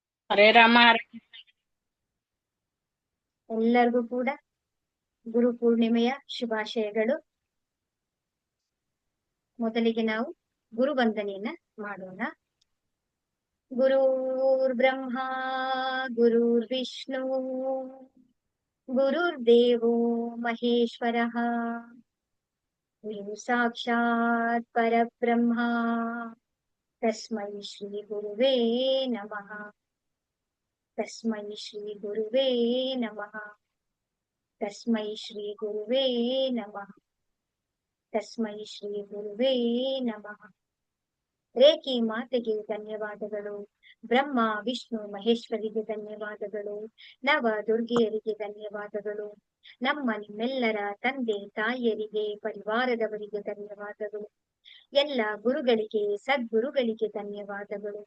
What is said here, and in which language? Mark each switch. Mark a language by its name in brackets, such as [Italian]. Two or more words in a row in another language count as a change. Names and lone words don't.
[Sanskrit] ಹರೇ ರಾಮ ಹರೇ [Kannada] ಎಲ್ಲರಿಗೂ ಕೂಡ ಗುರು ಪೂರ್ಣಿಮೆಯ ಶುಭಾಶಯಗಳು. ಮೊದಲಿಗೆ ನಾವು ಗುರು ವಂದನೆಯನ್ನ ಮಾಡೋಣ. [Sanskrit] ಗುರುರ್ ಬ್ರಹ್ಮ ಗುರುರ್ ವಿಷ್ಣು ಗುರುರ್ದೇವೋ ಮಹೇಶ್ವರಃ ಗುರು ಸಾಕ್ಷಾತ್ ಪರಬ್ರಹ್ಮ ತಸ್ಮೈ ಶ್ರೀ ಗುರುವೇ ನಮಃ. ತಸ್ಮೈ ಶ್ರೀ ಗುರುವೇ ನಮಃ. ತಸ್ಮೈ ಶ್ರೀ ಗುರುವೇ ನಮಃ. ತಸ್ಮೈ ಶ್ರೀ ಗುರುವೇ ನಮಃ. [Kannada] ರೇಖಿ ಮಾತೆಗೆ ಧನ್ಯವಾದಗಳು. ಬ್ರಹ್ಮ ವಿಷ್ಣು ಮಹೇಶ್ವರಿಗೆ ಧನ್ಯವಾದಗಳು. ನವ ದುರ್ಗೆಯರಿಗೆ ಧನ್ಯವಾದಗಳು. ನಮ್ಮ ನಿಮ್ಮೆಲ್ಲರ ತಂದೆ ತಾಯಿಯರಿಗೆ ಪರಿವಾರದವರಿಗೆ ಧನ್ಯವಾದಗಳು. ಎಲ್ಲ ಗುರುಗಳಿಗೆ ಸದ್ಗುರುಗಳಿಗೆ ಧನ್ಯವಾದಗಳು.